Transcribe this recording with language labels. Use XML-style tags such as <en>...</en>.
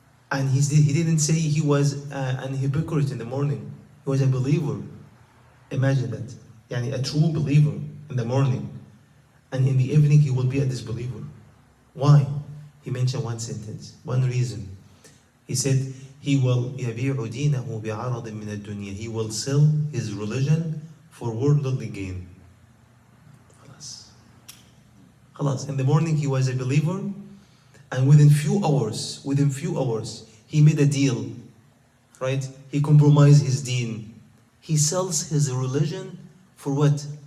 <en>And he didn't say he was an hypocrite in the morning. He was a believer. Imagine that. Yani a true believer in the morning. And in the evening he will be a disbeliever. Why? He mentioned one sentence, one reason. He said, he will</en> <ar>يَبِيعُ دِينَهُ بِعَرَضٍ مِنَ الدُّنْيَا.</ar> <en>He will sell his religion for worldly gain. Khalas. In the morning he was a believer, and within few hours, he made a deal, right? He compromised his deen. He sells his religion for what?</en>